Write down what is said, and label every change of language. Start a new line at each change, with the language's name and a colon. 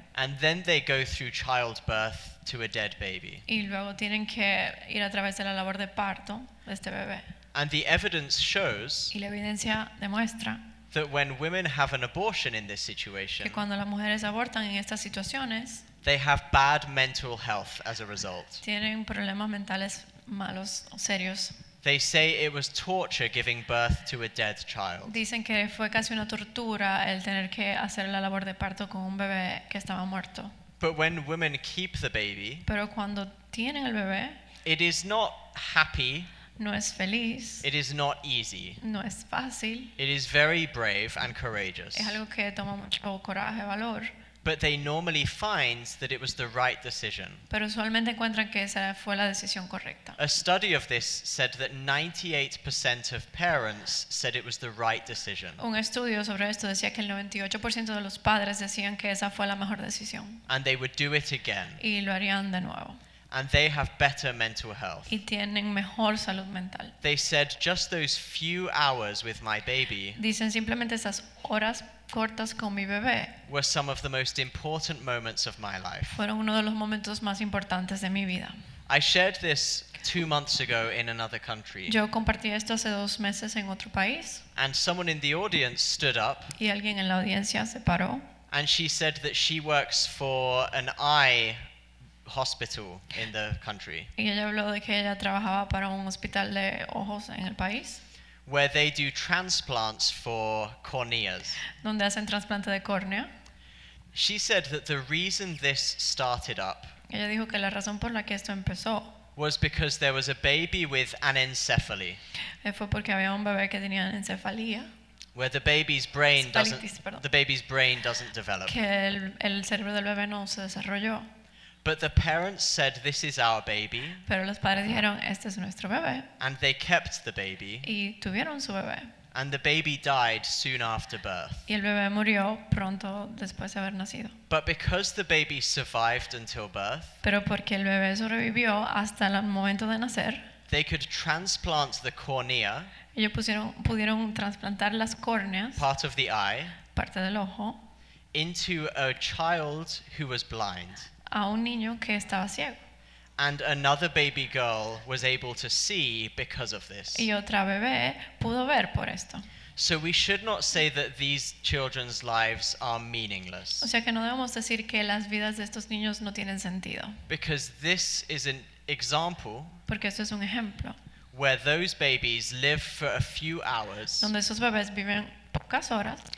English: and then they go through childbirth to a dead baby.
Spanish: y luego tienen que ir a través de la labor de parto de este bebé.
English: And the evidence shows
Spanish: Y la evidencia demuestra
English: that when women have an abortion in this
Spanish: que
English: situation,
Spanish: cuando las mujeres abortan en estas situaciones,
English: they have bad mental health as a result.
Spanish: tienen problemas mentales malos o serios.
English: They say it was torture giving birth to a dead child.
Spanish: Dicen que fue casi una tortura el tener que hacer la labor de parto con un bebé que estaba muerto.
English: But when women keep the baby,
Spanish: Pero cuando tienen el bebé,
English: it is not happy,
Spanish: no es feliz,
English: it is not easy.
Spanish: no es fácil,
English: It is very brave and courageous.
Spanish: es algo que toma mucho coraje, valor,
English: But they normally find that it was the right decision.
Spanish: pero usualmente encuentran que esa fue la decisión correcta.
English: A study of this said that 98% of parents said it was the right decision.
Spanish: Un estudio sobre esto decía que el 98% de los padres decían que esa fue la mejor decisión
English: And they would do it again.
Spanish: y lo harían de nuevo.
English: And they have better mental health.
Spanish: Y tienen mejor salud mental.
English: They said just those few hours with my baby
Spanish: Dicen simplemente esas horas cortas con mi bebé
English: were some of the most important moments of my life.
Spanish: fueron uno de los momentos más importantes de mi vida.
English: I shared this 2 months ago in another country,
Spanish: Yo compartí esto hace 2 meses en otro país
English: and someone in the audience stood up
Spanish: y alguien en la audiencia se paró
English: and she said that she works for an eye hospital in the country
Spanish: y ella habló de que ella trabajaba para un hospital de ojos en el país
English: where they do transplants for corneas.
Spanish: donde hacen trasplante de córnea.
English: She said that the reason this started up
Spanish: Ella dijo que la razón por la que esto empezó
English: was because there was a baby with anencephaly,
Spanish: fue porque había un bebé que tenía encefalía,
English: where the baby's brain
Spanish: Encefalitis, perdón.
English: doesn't develop.
Spanish: que el cerebro del bebé no se desarrolló.
English: But the parents said, "This is our baby,"
Spanish: Pero los padres dijeron, este es nuestro bebé,
English: and they kept the baby,
Spanish: y tuvieron su bebé.
English: and the baby died soon after birth.
Spanish: Y el bebé murió pronto después de haber nacido.
English: But because the baby survived until birth,
Spanish: Pero porque el bebé sobrevivió hasta el momento de nacer,
English: they could transplant the cornea,
Spanish: ellos pudieron trasplantar las córneas,
English: part of the eye,
Spanish: parte del ojo,
English: into a child who was blind.
Spanish: a un niño que estaba ciego.
English: And another baby girl was able to see because of this.
Spanish: Y otra bebé pudo ver por esto.
English: So we should not say that these children's lives are
Spanish: O
English: meaningless,
Spanish: sea que no debemos decir que las vidas de estos niños no tienen sentido,
English: because this is an example
Spanish: porque esto es un ejemplo
English: where those babies live for a few hours,
Spanish: donde esos bebés viven pocas horas,